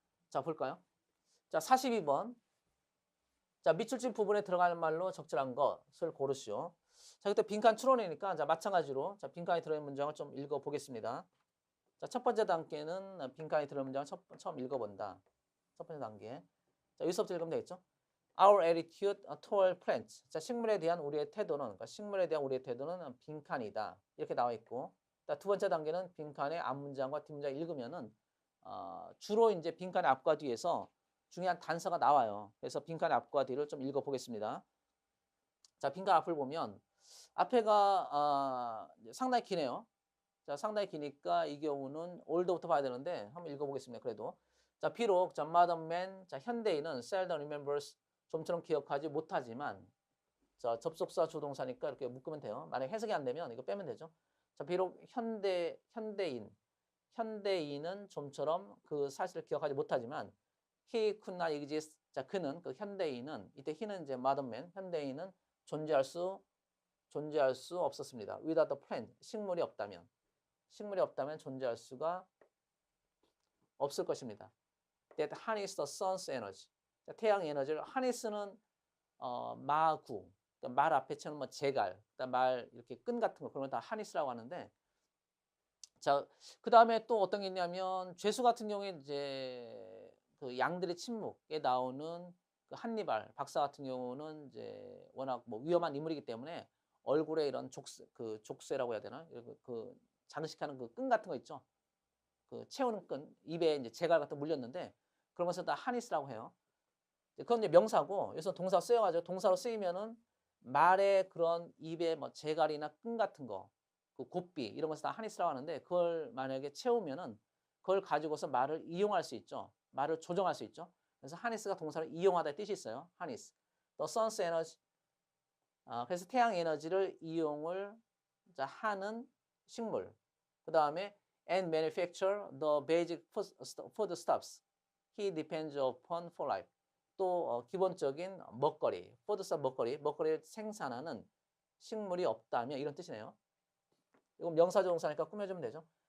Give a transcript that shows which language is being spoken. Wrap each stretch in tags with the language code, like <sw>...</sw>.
<ko>자, 볼까요? 자, 42번. 자, 밑줄진 부분에 들어갈 말로 적절한 것을 고르시오. 자, 그때 빈칸 추론이니까, 자, 마찬가지로, 자, 빈칸이 들어있는 문장을 좀 읽어 보겠습니다. 자, 첫 번째 단계는 빈칸이 들어있는 문장을 처음 읽어본다. 첫 번째 단계. 자, 여기서부터 읽으면 되겠죠?</ko> <en>Our attitude toward plants.</en> <ko>자, 식물에 대한 우리의 태도는, 그러니까 식물에 대한 우리의 태도는 빈칸이다. 이렇게 나와 있고. 자, 두 번째 단계는 빈칸의 앞문장과 뒷문장 읽으면은, 주로 이제 빈칸의 앞과 뒤에서 중요한 단서가 나와요. 그래서 빈칸의 앞과 뒤를 좀 읽어 보겠습니다. 자, 빈칸 앞을 보면, 앞에가, 상당히 기네요. 자, 상당히 기니까 이 경우는 올드부터 봐야 되는데 한번 읽어보겠습니다. 그래도 자, 비록 자,</ko> <en>modern man,</en> <ko>자, 현대인은</ko> <en>seldom remembers,</en> <ko>좀처럼 기억하지 못하지만, 자, 접속사 조동사니까 이렇게 묶으면 돼요. 만약 해석이 안 되면 이거 빼면 되죠. 자, 비록 현대인은 좀처럼 그 사실을 기억하지 못하지만,</ko> <en>he could not exist.</en> <ko>자, 그는 그 현대인은, 이때 he는 이제</ko> <en>modern man,</en> <ko>현대인은 존재할 수 없었습니다.</ko> <en>without the plant,</en> <ko>식물이 없다면 존재할 수가 없을 것입니다.</ko> <en>That harness the sun's energy.</en> <ko>태양 에너지를 harness는 마구, 그러니까 말 앞에 치는 뭐 제갈, 말 이렇게 끈 같은 거 그런 걸 다 harness라고 하는데, 자, 그 다음에 또 어떤 게 있냐면 죄수 같은 경우에 이제 그 양들의 침묵에 나오는 그 한니발 박사 같은 경우는 이제 워낙 뭐 위험한 인물이기 때문에 얼굴에 이런 족쇄라고 해야 되나? 그 장식하는 그 끈 같은 거 있죠. 그 채우는 끈, 입에 이제 제갈 같은 거 물렸는데 그런 것을 다 하니스라고 해요. 그건 이제 명사고, 여기서 동사 쓰여가지고 동사로 쓰이면은 말의 그런 입에 뭐 제갈이나 끈 같은 거, 그 곱비 이런 것을 다 하니스라고 하는데, 그걸 만약에 채우면은 그걸 가지고서 말을 이용할 수 있죠. 말을 조정할 수 있죠. 그래서 하니스가 동사를 이용하다의 뜻이 있어요. 하니스.</ko> <en>The sun's energy.</en> <ko>그래서 태양 에너지를 이용을 하는 식물.</ko> <en>그 다음에 and manufacture the basic foodstuffs he depends upon for life.</en> <ko>또 기본적인 먹거리, foodstuff 먹거리를 생산하는 식물이 없다면 이런 뜻이네요. 이건 명사조동사니까 꾸며주면 되죠.</ko>